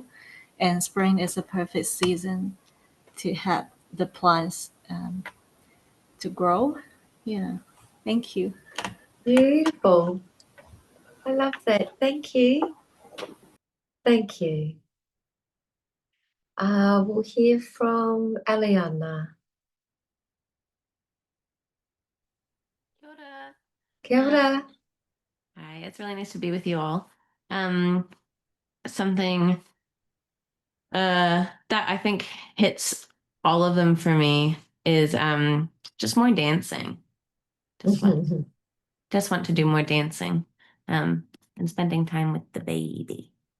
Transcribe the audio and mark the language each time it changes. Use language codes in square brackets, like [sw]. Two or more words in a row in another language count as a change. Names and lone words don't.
[en] And spring is a perfect season to have the plants to grow. Yeah. Thank you. Beautiful. I love that. Thank you. Thank you. We'll hear from Eliana. [mi] Kia ora. Kia ora. [en] Hi, it's really nice to be with you all. Something that I think hits all of them for me is just more dancing. Just want to do more dancing, and spending time with the baby.